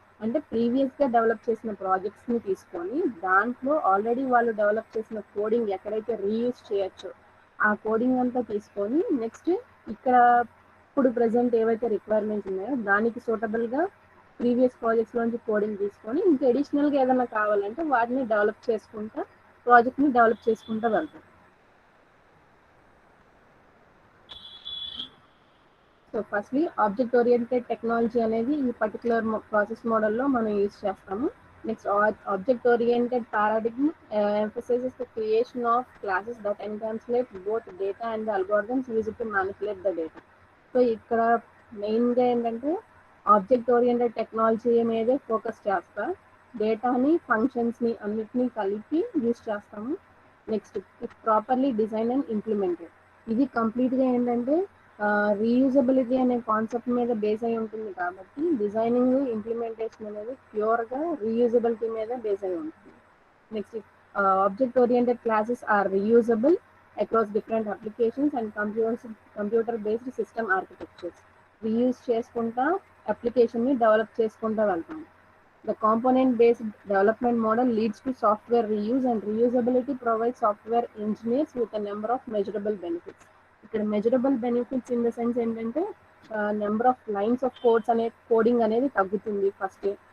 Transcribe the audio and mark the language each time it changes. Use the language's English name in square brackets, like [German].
[Telugu] అంటే ప్రీవియస్గా డెవలప్ చేసిన ప్రాజెక్ట్స్ని తీసుకొని దాంట్లో ఆల్రెడీ వాళ్ళు డెవలప్ చేసిన కోడింగ్ ఎక్కడైతే రీయూజ్ చేయొచ్చో ఆ కోడింగ్ అంతా తీసుకొని నెక్స్ట్ ఇక్కడ ఇప్పుడు ప్రజెంట్ ఏవైతే రిక్వైర్మెంట్స్ ఉన్నాయో దానికి సూటబుల్గా ప్రీవియస్ ప్రాజెక్ట్స్లోంచి కోడింగ్ తీసుకొని ఇంకా అడిషనల్గా ఏదైనా కావాలంటే వాటిని డెవలప్ చేసుకుంటా ప్రాజెక్ట్ని డెవలప్ చేసుకుంటూ వెళ్తాం. So firstly object oriented technology అనేది ఈ పర్టికులర్ ప్రాసెస్ మోడల్లో మనం యూజ్ చేస్తాము. [English] Next object oriented paradigm emphasizes the creation of classes that encapsulate both data and the algorithms used to manipulate the data. [Telugu] So ఇక్కడ మెయిన్గా ఏంటంటే ఆబ్జెక్ట్ ఓరియంటెడ్ టెక్నాలజీ మీదే focus చేస్తా, డేటాని ఫంక్షన్స్ని అన్నిటినీ కలిపి యూజ్ చేస్తాము. Next [English] Properly design and implemented. [Telugu] ఇది కంప్లీట్గా ఏంటంటే రీయూజబిలిటీ అనే కాన్సెప్ట్ మీద బేస్ అయి ఉంటుంది కాబట్టి డిజైనింగ్ ఇంప్లిమెంటేషన్ అనేది ప్యూర్గా రీయూజబిలిటీ మీద బేస్ అయి ఉంటుంది. [English] Next object oriented classes are reusable across different applications and computer based system architectures. [Telugu] Reuse చేసుకుంటా అప్లికేషన్ని డెవలప్ చేసుకుంటూ వెళ్తాం. [English] The component-based development model leads to software reuse, and reusability provides software engineers with a number of measurable benefits. [Telugu] ఇక్కడ measurable benefits in the sense ఏంటంటే number of lines of coding అనేది తగ్గుతుంది first.